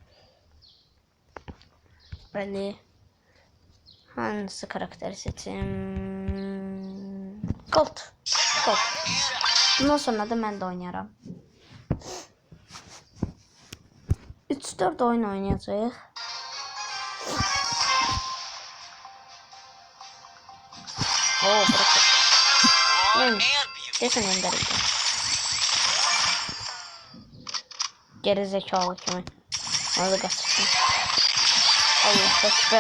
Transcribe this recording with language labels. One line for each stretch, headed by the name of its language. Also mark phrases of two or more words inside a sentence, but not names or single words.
Azerbaijani: Bəli. Hansı karakteri seçim? Colt. Bundan sonra da mən də oynayaram. 3-4 oyun oynayacağıq.
Turkish: Bırak. Kesin gönderildi. Geri zekalı kimi. Orada kaçırdım. Allah ekber.